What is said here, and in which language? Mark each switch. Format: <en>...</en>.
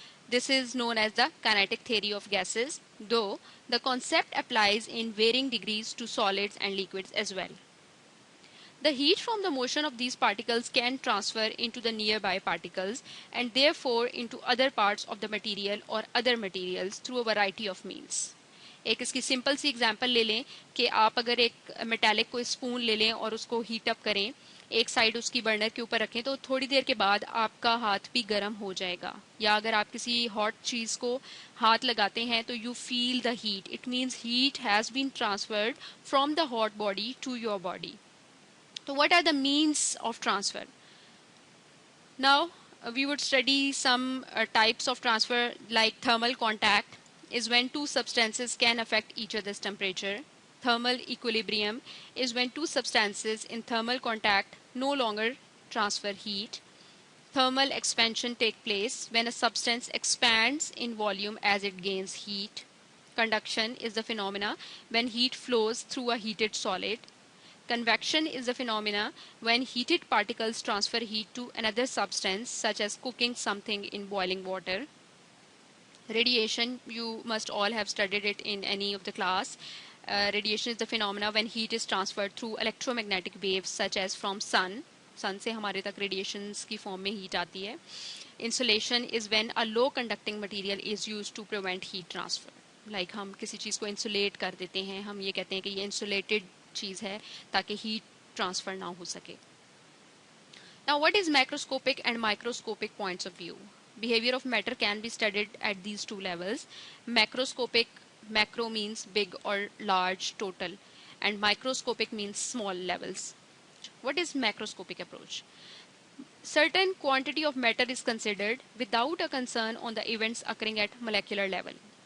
<en>This is known as the kinetic theory of gases, though the concept applies in varying degrees to solids and liquids as well. The heat from the motion of these particles can transfer into the nearby particles and therefore into other parts of the material or other materials through a variety of means.</en> <hi>एक इसकी simple सी example ले लें कि आप अगर एक metallic को spoon ले लें और उसको हीट अप करें, एक साइड उसकी बर्नर के ऊपर रखें तो थोड़ी देर के बाद आपका हाथ भी गर्म हो जाएगा. या अगर आप किसी हॉट चीज़ को हाथ लगाते हैं तो</hi> <en>You feel the heat. It means heat has been transferred from the hot body to your body. So what are the means of transfer? Now we would study some types of transfer, like thermal contact is when two substances can affect each other's temperature. Thermal equilibrium is when two substances in thermal contact no longer transfer heat. Thermal expansion takes place when a substance expands in volume as it gains heat. Conduction is the phenomena when heat flows through a heated solid. Convection is the phenomena when heated particles transfer heat to another substance, such as cooking something in boiling water. Radiation, you must all have studied it in any of the class. Radiation is the phenomena when heat is transferred through electromagnetic waves, such as from sun.</en> <hi>सन से हमारे तक radiations की form में heat आती है.</hi> <en>Insulation is when a low conducting material is used to prevent heat transfer.</en> <hi>Like हम किसी चीज़ को इंसुलेट कर देते हैं, हम ये कहते हैं कि ये इंसुलेटेड चीज़ है ताकि हीट ट्रांसफर ना हो सके.</hi> <en>Now, what is macroscopic and microscopic points of view? Behavior of matter can be studied at these two levels. Macroscopic, macro means big or large, total, and microscopic means small levels. What is macroscopic approach? Certain quantity of matter is considered without a concern on the events occurring at molecular level.</en>